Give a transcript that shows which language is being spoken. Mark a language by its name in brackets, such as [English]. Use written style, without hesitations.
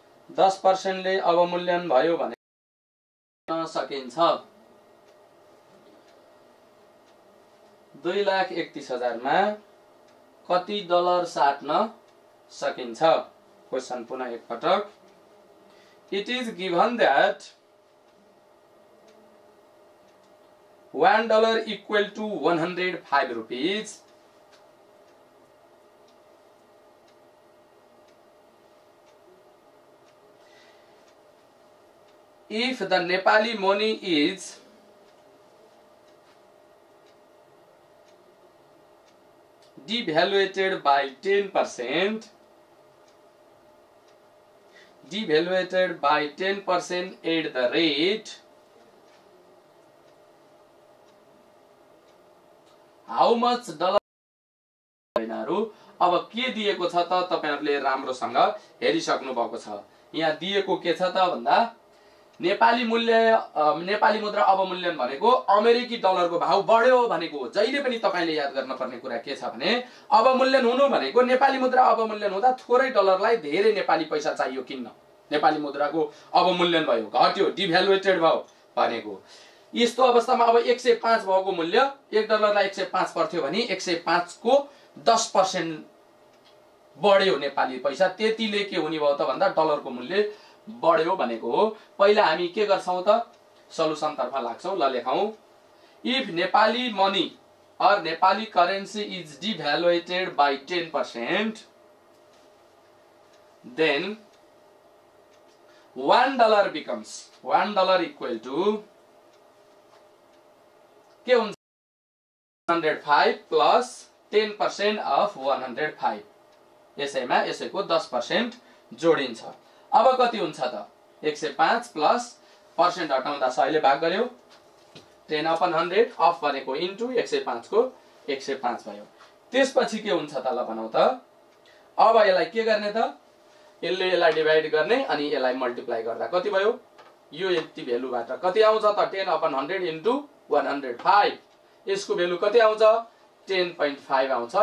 [Nepali] 10% ले अवमूल्यन भयो भने सकिन्छ 2,31,000 मा कति डलर साट्न सकिन्छ। क्वेशन पुनः एक पटक। [English] It is given that $1 equal to 105 rupees. If the Nepali money is devaluated by 10%, devaluated by 10% at the rate, how much dollar? [Nepali] अब के दिएको छ त तपाईहरुले राम्रोसँग हेरिसक्नु भएको छ। यहाँ दिएको के छ त भन्दा नेपाली मुद्रा अवमूल्यन भनेको अमेरिकी डलरको भाव बढ्यो भनेको हो। जहिले पनि तपाईले याद गर्नुपर्ने कुरा के छ भने अवमूल्यन हुनु भनेको नेपाली मुद्रा अवमूल्यन हुँदा थोरै डलरलाई धेरै नेपाली पैसा चाहियो किन्न। नेपाली मुद्राको अवमूल्यन भयो, घट्यो, डिभ्यालुएटेड भयो भनेको। यस्तो अवस्थामा अब 105 भएको मूल्य, 1 डलरलाई 105 पर्थ्यो भने 105 को 10% बढ्यो नेपाली पैसा, त्यतिले के हुने भयो त भन्दा डलरको मूल्य बढ्यो भनेको हो। पहिला हामी के गर्छौं त, सल्युसन तर्फ लाग्छौं। ल लेखौं, if Nepali money [English] or Nepali currency is devaluated by 10%, then $1 becomes $1 equal to [Nepali] के हुन्छ [English] 105 plus 10% of 105, [Nepali] यसैमा यसैको 10% जोडिन्छ। अब कति हुन्छ त, 105 प्लस पर्सेन्ट हटाउँदा 100 ले भाग गर्यो, 10/100 अफ भनेको इन्टु 105 को 105 भयो। त्यसपछि के हुन्छ त ल भनौं त, अब यसलाई के गर्ने त, यसले यसलाई डिभाइड गर्ने अनि यसलाई मल्टिप्लाई गर्दा कति भयो, यो यति भ्यालुबाट कति आउँछ त 10/100 इन्टु 105, यसको भ्यालु कति आउँछ 10.5 आउँछ।